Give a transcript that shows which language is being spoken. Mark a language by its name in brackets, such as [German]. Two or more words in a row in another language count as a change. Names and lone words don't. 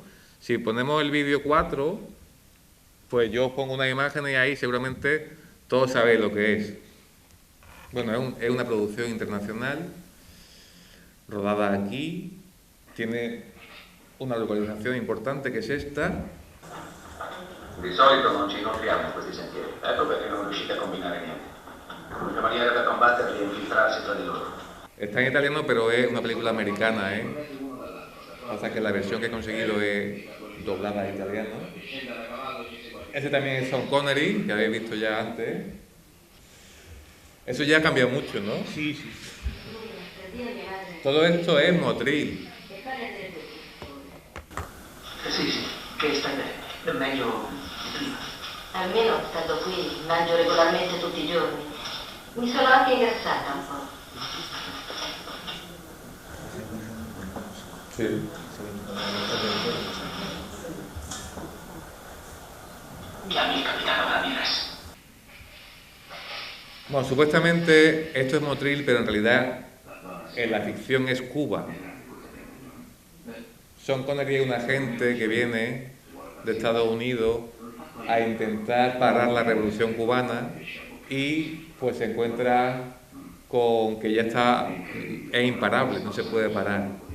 [Spanish] Si ponemos el vídeo 4, pues yo os pongo una imagen y ahí seguramente todos sabéis lo que es. Bueno, es una producción internacional, rodada aquí, tiene una localización importante che è esta. [Italian] Di solito non ci inoltriamo in questi sentieri, ecco perché non riuscite a combinare niente. L'unica maniera da combatterli è infiltrarsi tra di loro. [Spanish] Está en italiano, pero es una película americana, ¿eh? Pasa que la versión que he conseguido es doblada a italiano. Ese también es Sean Connery, que habéis visto ya antes. Eso ya ha cambiado mucho, ¿no? Sí, sí. Todo esto es Motril. [Italian] Sì, sì, che stai bene, meglio di prima. Almeno stando qui mangio regolarmente tutti i giorni. Mi sono anche ingrassata un po'. [Spanish] Sí. [Italian] Chiami il capitano Ramirez. [Spanish] Bueno, supuestamente esto es Motril, pero en realidad en la ficción es Cuba. Sean Connery es un agente que viene de Estados Unidos a intentar parar la revolución cubana y pues se encuentra con que ya es imparable, no se puede parar.